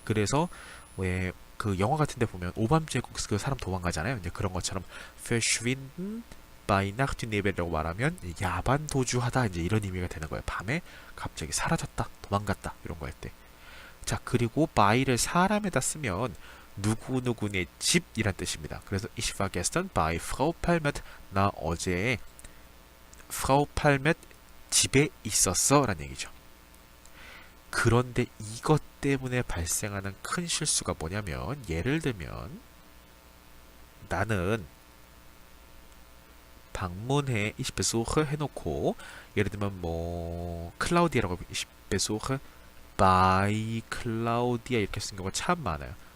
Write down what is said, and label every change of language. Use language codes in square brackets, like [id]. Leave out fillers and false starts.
[ko] 그래서 왜 그 영화 같은 데 보면 오밤중에 그 사람 도망가잖아요. 이제 그런 것처럼 [de] verschwinden by Nacht und Nebel [ko] 이라고 말하면 야반 도주하다 이제 이런 의미가 되는 거예요. 밤에 갑자기 사라졌다, 도망갔다 이런 거 할 때. 자, 그리고 by를 사람에다 쓰면 누구누구네 집이란 뜻입니다. [de] 그래서 ich war gestern bei Frau Palmet. [ko] 나 어제 Frau Palmet 집에 있었어 라는 얘기죠. 그런데 이것 때문에 발생하는 큰 실수가 뭐냐면 예를 들면 나는 방문해 [de] ich besuche [ko] 해놓고 예를 들면 뭐 클라우디아라고 ich besuche by 클라우디아 이렇게 쓴 경우가 참 많아요.